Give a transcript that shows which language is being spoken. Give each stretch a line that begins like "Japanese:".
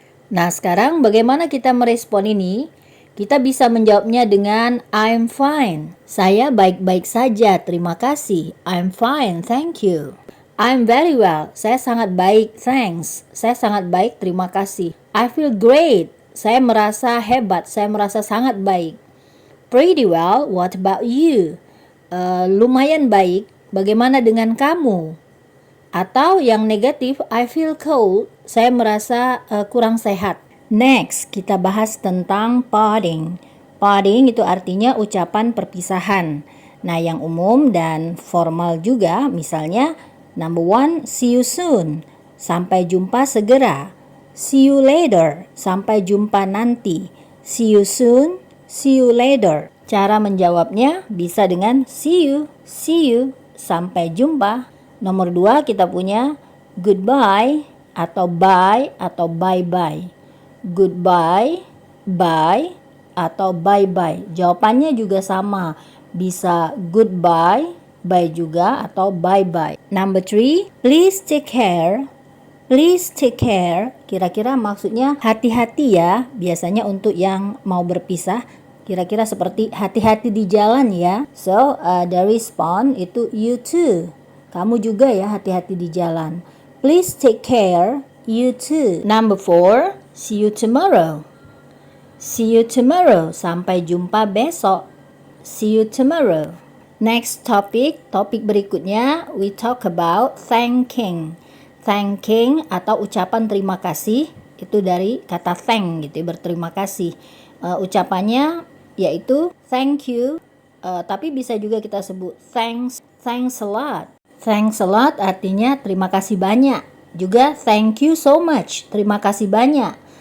Indonesian: Nah, sekarang bagaimana kita merespon ini? Kita bisa menjawabnya dengan
English: I'm fine.
Indonesian: Saya baik-baik saja, terima kasih.
English: I'm fine, thank you. I'm very well.
Indonesian: Saya sangat baik, thanks. Saya sangat baik, terima kasih.
English: I feel great.
Indonesian: Saya merasa hebat, saya merasa sangat baik.
English: Pretty well, what about you?
Indonesian: Lumayan baik, bagaimana dengan kamu? Atau yang negatif,
English: I feel cold,
Indonesian: saya merasa kurang sehat. Next, kita bahas tentang parting. Parting itu artinya ucapan perpisahan. Nah, yang umum dan formal juga, misalnya number 1,
English: see you soon,
Indonesian: sampai jumpa segera.
English: See you later,
Indonesian: sampai jumpa nanti.
English: See you soon, see you later.
Indonesian: Cara menjawabnya bisa dengan
English: see you,
Indonesian: sampai jumpa. Nomor 2 kita punya goodbye atau bye atau bye-bye.
English: Goodbye, bye atau bye-bye.
Indonesian: Jawabannya juga sama. Bisa goodbye, bye juga atau bye-bye.
English: Number 3, please take care. Please take care.
Indonesian: Kira-kira maksudnya hati-hati ya. Biasanya untuk yang mau berpisah, kira-kira seperti hati-hati di jalan ya.
English: So, the response itu you too.
Indonesian: Kamu juga ya hati-hati di jalan.
English: Please take care, you too. Number 4, see you tomorrow. See you tomorrow,
Indonesian: sampai jumpa besok.
English: See you tomorrow. Next
Indonesian: topik berikutnya,
English: we talk about thanking.
Indonesian: Thanking atau ucapan terima kasih, itu dari kata thank gitu, berterima kasih. Ucapannya yaitu thank you, tapi bisa juga kita sebut
English: thanks a lot. Thanks a lot
Indonesian: artinya terima kasih banyak. Juga
English: thank you so much,
Indonesian: terima kasih banyak.